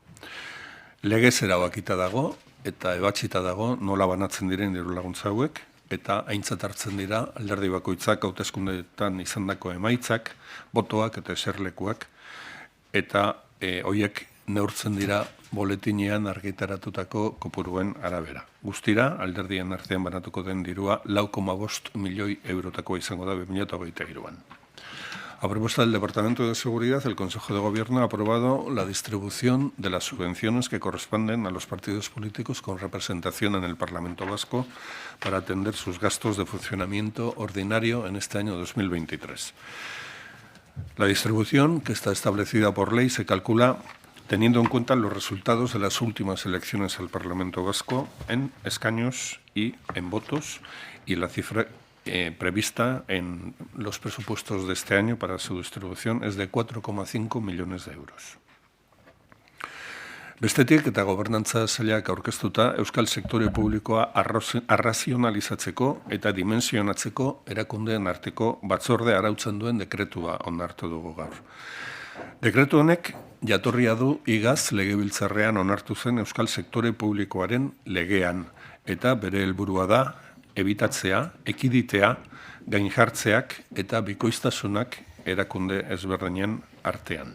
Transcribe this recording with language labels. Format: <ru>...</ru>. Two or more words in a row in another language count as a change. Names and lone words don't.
<eu>Legez erabakita dago eta ebatsita dago nola banatzen diren diru laguntza hauek eta aintzat hartzen dira alderdi bakoitzak hauteskundeetan izandako emaitzak, botoak eta eserlekuak eta horiek neurtzen dira boletinean argitaratutako kopuruen arabera. Guztira, alderdien artean banatuko den dirua 4,5 milioi eurotakoa izango da 2023an.</eu> <es>A propuesta del Departamento de Seguridad, el Consejo de Gobierno ha aprobado la distribución de las subvenciones que corresponden a los partidos políticos con representación en el Parlamento Vasco para atender sus gastos de funcionamiento ordinario en este año 2023. La distribución, que está establecida por ley, se calcula teniendo en cuenta los resultados de las últimas elecciones al Parlamento Vasco en escaños y en votos y la cifra prevista en los presupuestos de este año para su distribución es de 4,5 millones de euros.</es> <eu>Bestetik eta gobernantza sailak aurkeztuta euskal sektore publikoa arrazionalizatzeko eta dimensionatzeko erakundeen arteko batzorde arautzen duen dekretua onartu dugu gaur. Dekretu honek jatorria du igaz Legebiltzarrean onartu zen euskal sektore publikoaren legean eta bere helburua da ebitatzea, ekiditea, gainjartzeak eta bikoiztasunak erakunde ezberdinen artean.</eu>